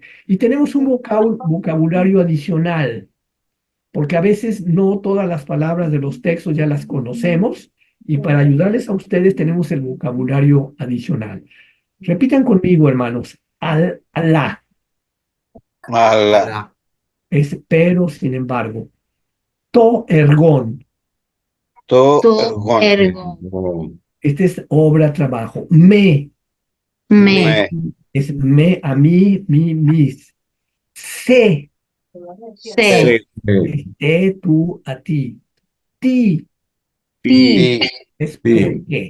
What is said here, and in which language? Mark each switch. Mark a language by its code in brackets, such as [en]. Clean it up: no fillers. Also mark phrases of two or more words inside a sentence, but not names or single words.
[es] Y tenemos un vocabulario adicional, porque a veces no todas las palabras de los textos ya las conocemos, y para ayudarles a ustedes tenemos el vocabulario adicional. Repitan conmigo, hermanos. [el] Alá Ala. [es] es pero, sin embargo. [el] τὸ ἔργον. To To ergon. ergo. [es] Este es obra, trabajo. Me [el] Me. [es] es me, a mí, mi, mis. Se [el] Se. [es] es te, tú, a ti. Ti [el] Ti. [es] es por qué.